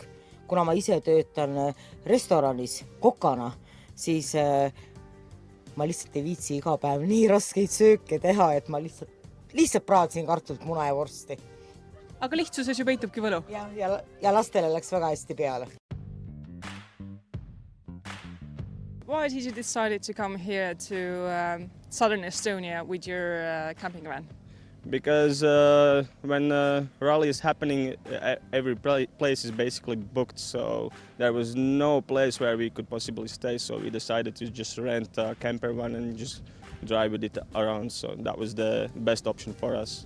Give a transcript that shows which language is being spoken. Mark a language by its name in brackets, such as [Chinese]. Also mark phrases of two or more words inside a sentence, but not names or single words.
[Estonian] Kuna ma ise töötan restoranis kokana, siis ma lihtsalt ei viitsi iga päev nii raskeid sööke teha, et ma lihtsalt praadsin kartult, muna ja vorsti. Aga lihtsuses ju peitubki võlu. Ja lastele läks väga hästi peale. [English] Why did you decide to come here to Southern Estonia with your camping van? Because when rally is happening, every place is basically booked, so there was no place where we could possibly stay, so we decided to just rent a camper van and just drive with it around, so that was the best option for us.